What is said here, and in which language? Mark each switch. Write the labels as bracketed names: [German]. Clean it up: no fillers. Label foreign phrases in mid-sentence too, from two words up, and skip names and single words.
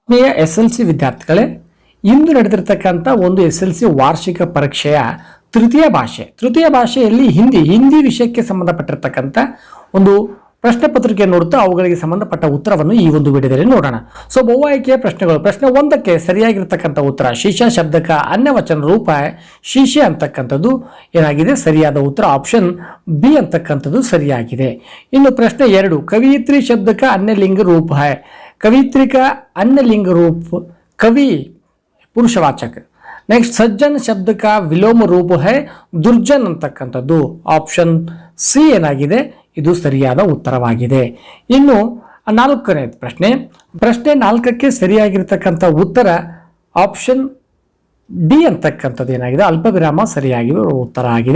[Kannada] ಆತ್ಮೀಯ SLC ವಿದ್ಯಾರ್ಥಿಗಳೇ, ಇಂದು ನಡೆದಿರತಕ್ಕಂಥ ಒಂದು SLC ವಾರ್ಷಿಕ ಪರೀಕ್ಷೆಯ ತೃತೀಯ ಭಾಷೆಯಲ್ಲಿ ಹಿಂದಿ ವಿಷಯಕ್ಕೆ ಸಂಬಂಧಪಟ್ಟಿರತಕ್ಕಂಥ ಒಂದು ಪ್ರಶ್ನೆ ಪತ್ರಿಕೆ ನೋಡುತ್ತಾ ಅವುಗಳಿಗೆ ಸಂಬಂಧಪಟ್ಟ ಉತ್ತರವನ್ನು ಈ ಒಂದು ವಿಡಿಯೋದಲ್ಲಿ ನೋಡೋಣ. ಸೊ ಬಹು ಆಯ್ಕೆಯ ಪ್ರಶ್ನೆಗಳು. ಪ್ರಶ್ನೆ 1ಕ್ಕೆ ಸರಿಯಾಗಿರ್ತಕ್ಕಂಥ ಉತ್ತರ [Hindi] शीश शब्द का अन्यवचन रूप शीशे [Kannada] ಅಂತಕ್ಕಂಥದ್ದು ಏನಾಗಿದೆ, ಸರಿಯಾದ ಉತ್ತರ ಆಪ್ಷನ್ ಬಿ ಅಂತಕ್ಕಂಥದ್ದು ಸರಿಯಾಗಿದೆ. ಇನ್ನು ಪ್ರಶ್ನೆ [Hindi] 2, कवयित्री शब्द का अन्यलिंग रूप है. कवियत्री का अन्य लिंग रूप कवि पुरुषवाचक. नेक्स्ट, सज्जन शब्द का विलोम रूप है दुर्जन [Kannada] ಅಂತಕ್ಕಂಥದ್ದು ಆಪ್ಷನ್ ಸಿ ಏನಾಗಿದೆ, ಇದು ಸರಿಯಾದ ಉತ್ತರವಾಗಿದೆ. ಇನ್ನು 4ನೇ ಪ್ರಶ್ನೆ 4ಕ್ಕೆ ಸರಿಯಾಗಿರ್ತಕ್ಕಂಥ ಉತ್ತರ ಆಪ್ಷನ್ ಡಿ ಅಂತಕ್ಕಂಥದ್ದು ಏನಾಗಿದೆ, ಅಲ್ಪ ವಿರಾಮ ಸರಿಯಾಗಿರುವ ಉತ್ತರ ಆಗಿದೆ.